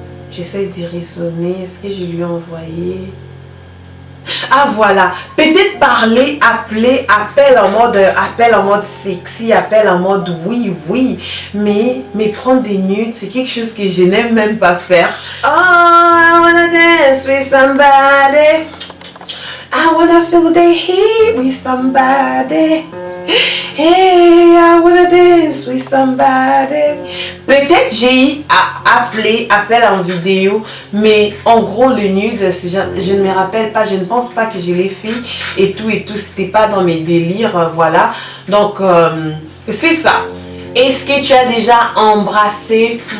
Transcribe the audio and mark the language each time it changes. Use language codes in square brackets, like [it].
[fr] J'essaie de raisonner. Est-ce que je lui ai envoyé? Ah voilà, peut-être parler, appeler, appel en mode sexy, appel en mode oui, mais prendre des nudes, c'est quelque chose que je n'aime même pas faire. [en] Oh, I wanna dance with somebody, I wanna feel the heat with somebody. Hey, I wanna dance with somebody. [fr] Peut-être j'ai eu à appeler, appel en vidéo, mais en gros le nude, je ne me rappelle pas, je ne pense pas que je l'ai fait et tout, c'était pas dans mes délires, voilà. Donc c'est ça. Est-ce que tu as déjà embrassé?